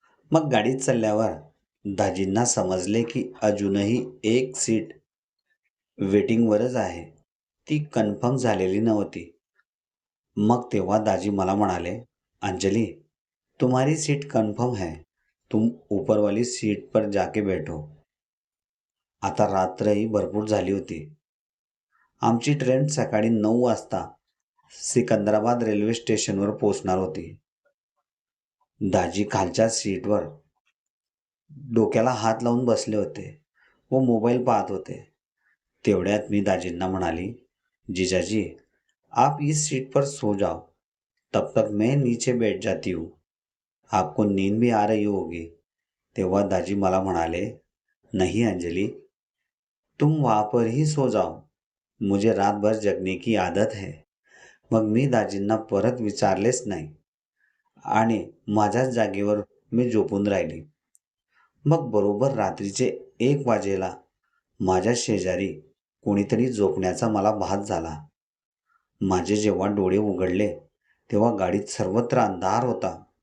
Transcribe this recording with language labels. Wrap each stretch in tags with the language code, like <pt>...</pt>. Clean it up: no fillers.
<mr>मग गाडीत चालल्यावर दाजींना समजले की अजूनही एक सीट वेटिंगवरच आहे. ती कन्फर्म झालेली नव्हती. मग तेव्हा दाजी मला म्हणाले,</mr> <hi>अंजलि, तुम्हारी सीट कन्फर्म है. तुम ऊपर वाली सीट पर जाके बैठो.</hi> <mr>आता रात्रही भरपूर झाली होती. आमची ट्रेन सकाळी 9 वाजता सिकंदराबाद रेल्वे स्टेशनवर पोहोचणार होती. दाजी खालच्या सीटवर डोक्याला हात लावून बसले होते व मोबाईल पाहत होते. तेवढ्यात मी दाजींना म्हणाली,</mr> <hi>जीजाजी, आप इस सीट पर सो जाओ. तब तक मैं नीचे बैठ जाती हूँ. आपको नींद भी आ रही होगी.</hi> <mr>तेव्हा दाजी मला म्हणाले,</mr> <hi>नहीं अंजलि, तुम वहाँ पर ही सो जाओ. मुझे रात भर जगने की आदत है.</hi> <mr>मग मी दाजींना परत विचारलेच नाही आणि माझ्याच जागेवर मी झोपून राहिली. मग बरोबर रात्रीचे 1 वाजेला माझ्या शेजारी कोणीतरी झोपण्याचा मला भास झाला. माझे जेव्हा डोळे उघडले तेव्हा गाडीत सर्वत्र अंधार होता.</mr>